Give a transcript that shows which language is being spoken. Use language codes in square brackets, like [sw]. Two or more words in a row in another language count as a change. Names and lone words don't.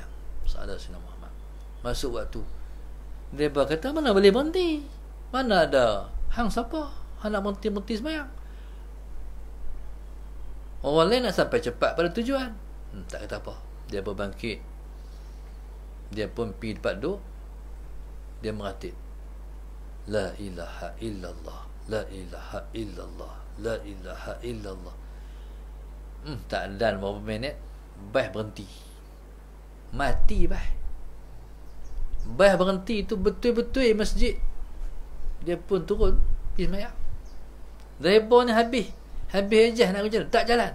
[ms] Sahabat Sayyidina Muhammad masuk waktu, driver kata mana boleh berhenti, mana ada hang siapa hang nak berhenti semayang. Orang lain nak sampai cepat pada tujuan, tak kata apa, dia berbangkit, dia pun pergi tempat duduk, dia meratib [ar] لا إله إلا الله لا إله إلا الله لا إله إلا الله. [ms] Tak ada berapa minit, bas berhenti, mati bas berhenti. Itu betul-betul masjid, dia pun turun pergi semayang. Driver ni habis ejah nak kerja, tak jalan.